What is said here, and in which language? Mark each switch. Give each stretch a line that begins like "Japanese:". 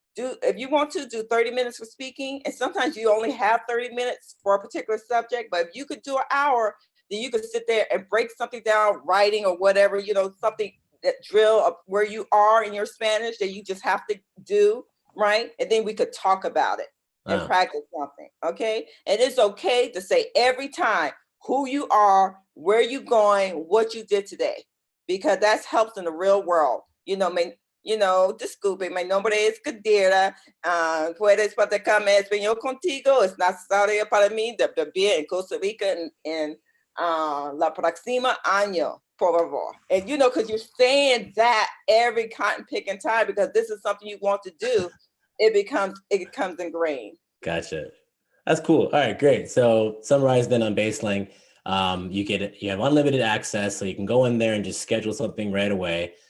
English: If you want to do 30 minutes for speaking, and sometimes you only have 30 minutes for a particular subject, but if you could do an hour, then you could sit there and break something down, writing or whatever, something that drill of where you are in your Spanish that you just have to do, right? And then we could talk about it and practice something, okay? And it's okay to say every time who you are, where you going, what you did today, because that helps in the real world.
Spanish: Disculpe, mi nombre es Kadira. Puedes platicarme español contigo. Es necesario para mí de vivir en Costa Rica en la próxima año, por favor.
English: And because you're saying that every cotton picking time, because this is something you want to do, it becomes ingrained. Gotcha. That's cool. All right, great. So summarize then on Baselang. You have unlimited access, so you can go in there and just schedule something right away.